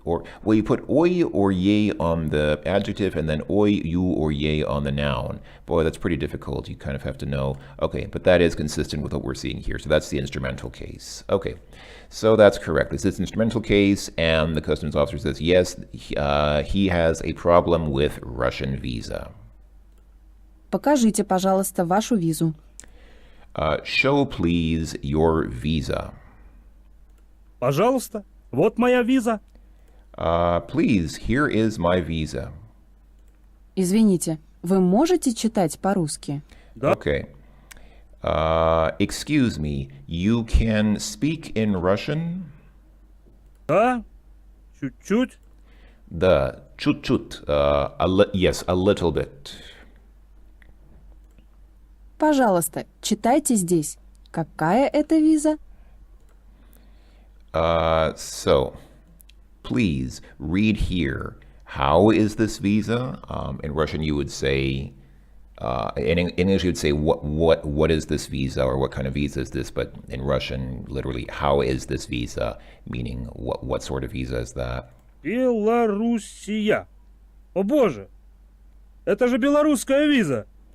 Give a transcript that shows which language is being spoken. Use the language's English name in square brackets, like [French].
[English] Or, well, you put oy or ye on the adjective, and then oy, you, or ye on the noun. Boy, that's pretty difficult. You kind of have to know. Okay, but that is consistent with what we're seeing here. So that's the instrumental case. Okay, so that's correct. This is instrumental case, and the customs officer says, yes, he has a problem with Russian visa. [Russian] Покажите, пожалуйста, вашу визу. [English] Show, please, your visa. [Russian] Пожалуйста, вот моя виза. [English] Please, here is my visa. [Russian] Извините, вы можете читать по-русски? Да. [English] Okay. Excuse me, you can speak in Russian? [Russian] Да, чуть-чуть. Да, чуть-чуть. [English] Yes, a little bit. [Russian] Пожалуйста, читайте здесь. Какая это виза? [English] So, please read here. How is this visa? In Russian, you would say, in English, you would say, what is this visa, or what kind of visa is this? But in Russian, literally, how is this visa? Meaning, what sort of visa is that? [Russian] Белоруссия. О боже, это же белорусская виза.